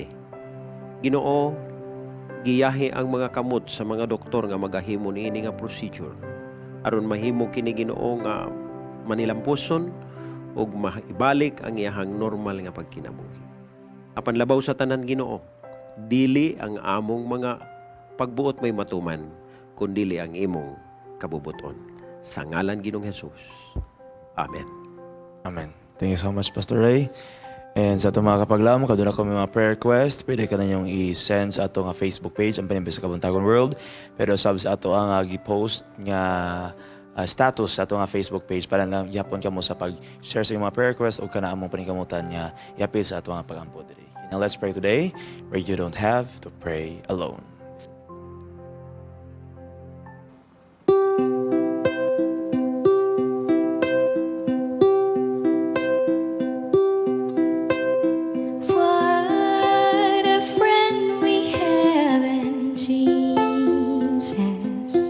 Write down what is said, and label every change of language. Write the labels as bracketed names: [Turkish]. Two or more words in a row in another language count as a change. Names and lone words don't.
[Cebuano] Ginoo, giyahi ang mga kamot sa mga doktor nga magahimo niini nga procedure aron mahimo kini Ginoo nga manilampuson ug maibalik ang iyahang normal nga pagkinabuhi. Apan labaw sa tanan Ginoo, dili ang among mga pagbuot may matuman, kundili ang imong kabubuton. Sa ngalan Ginoong Hesus. Amen. Amen. [English] Thank you so much, Pastor Ray. [Cebuano] And sa itong mga kapaglaom, kaduna ko may mga [English] prayer request, [Cebuano] pwede ka na niyong i-send sa ato nga [English] Facebook page, [Cebuano] ang Panimbis sa Kabuntagon World. Pero sab sa ato ang i-post nga status sa ato nga [English] Facebook page [Cebuano] para lang yapon ka mo sa pag-share sa iyong mga [English] prayer request [Cebuano] o ka na among panikamutan nga iapil sa ato nga pagampo diri. [English] Now let's pray today where you don't have to pray alone. What a friend we have in Jesus.